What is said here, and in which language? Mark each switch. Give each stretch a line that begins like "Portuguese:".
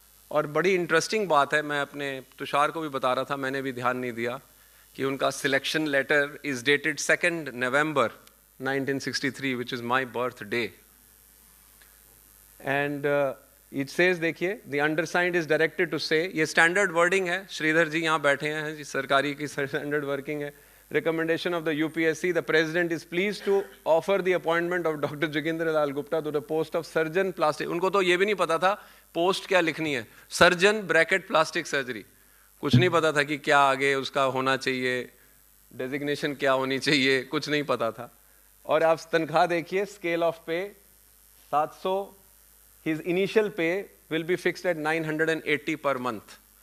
Hindi: और बड़ी इंटरेस्टिंग बात है, मैं अपने तुषार को भी बता रहा था, मैंने भी ध्यान नहीं दिया कि उनका selection letter
English: Is dated 2 November 1963 which is my birthday. And it says,
Hindi: देखिए,
English: the undersigned is directed to say,
Hindi: ये स्टैंडर्ड वर्डिंग है, श्रीधर जी यहाँ बैठे हैं जी, सरकारी की स्टैंडर्ड वर्किंग है।
English: Recommendation of the UPSC, the President is pleased to offer the appointment of Dr. Jogendra Lal Gupta to the post of surgeon plastic।
Hindi: उनको तो ये भी नहीं पता था पोस्ट क्या लिखनी है, सर्जन ब्रैकेट प्लास्टिक सर्जरी, कुछ नहीं पता था कि क्या आगे उसका होना चाहिए, डेजिग्नेशन क्या होनी चाहिए, कुछ नहीं पता था। और आप तनख्वाह देखिए, स्केल ऑफ पे 700,
English: His initial pay will be fixed at 980 per month.